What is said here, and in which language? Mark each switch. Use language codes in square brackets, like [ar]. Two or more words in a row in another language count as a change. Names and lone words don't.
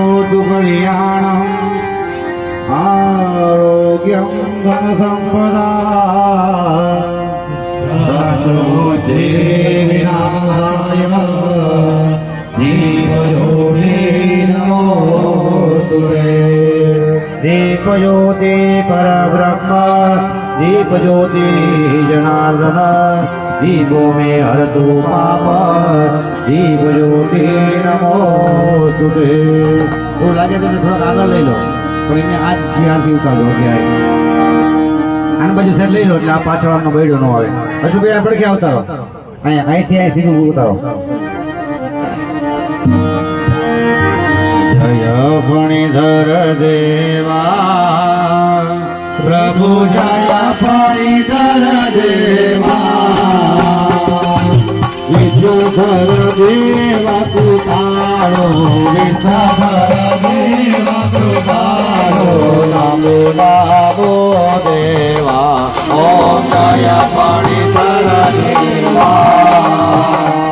[sa] कल्याणम् आरोग्यं धन संपदा विनाशाय दीपज्योति नमोस्तुते। दीपज्योति परब्रह्म दीपज्योति जनार्दन दीपो में हरतु पाप दीपज्योति नमोस्तुते। [hi] तो लागे तो थोड़ा आगे ले लो [gu] પણ એને આ ધ્યાનથી ઉતારો અત્યારે આની બાજુ સાઈડ લઈ લો એટલે આ પાછળ આમનો બૈડો ન આવે. અશુભાઈ આપણે ક્યાં ઉતારો અહીંયા અહીંથી અહીં સીધું ઉતારો. જય ફણીધર દેવા પ્રભુ જય ફણીધર દેવા વિશ્વધર દેવા કૃપાળો વિશ્વધર દેવા કૃપાળો નમો નમો દેવા ઓમ જય ફણીધર દેવા